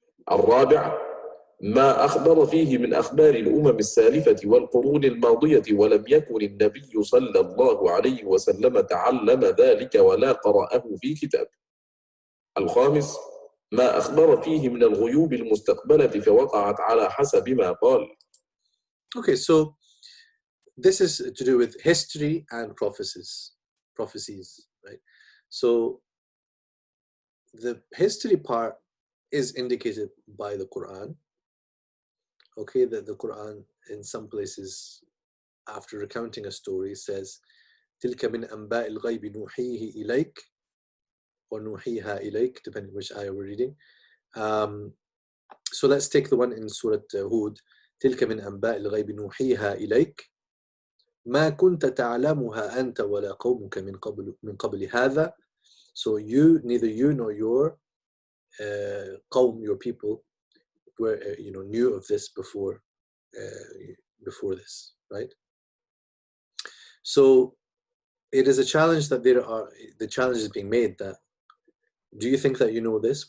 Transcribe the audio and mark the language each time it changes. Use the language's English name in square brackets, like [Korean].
[Arabic] الرابع ما أخبر فيه من أخبار الأمم السالفة والقرون الماضية ولم يكن النبي صلى الله عليه وسلم تعلم ذلك ولا قرأه في كتاب. الخامس ما أخبر فيه من الغيوب المستقبلة فوقعت على حسب ما قال. [English] Okay, so this is to do with history and prophecies, right? So the history part is indicated by the Quran. Okay, that the Quran in some places, after recounting a story, says [Arabic] تِلْكَ مِنْ أَنْبَاءِ الْغَيْبِ نُوحِيهِ إِلَيْكَ [English] or [Arabic] نُوحِيهَا إِلَيْكَ, [English] depending which ayah we're reading. So let's take the one in Surah Hud. [Arabic] تِلْكَ مِنْ أَنْبَاءِ الْغَيْبِ نُوحِيهَا إِلَيْكَ ما كنت تعلمها أنت ولا قومك من قبل هذا [English] So neither you nor your qawm, your people, were knew of this before this, right? So it is a challenge that the challenge is being made that, do you think that you know this?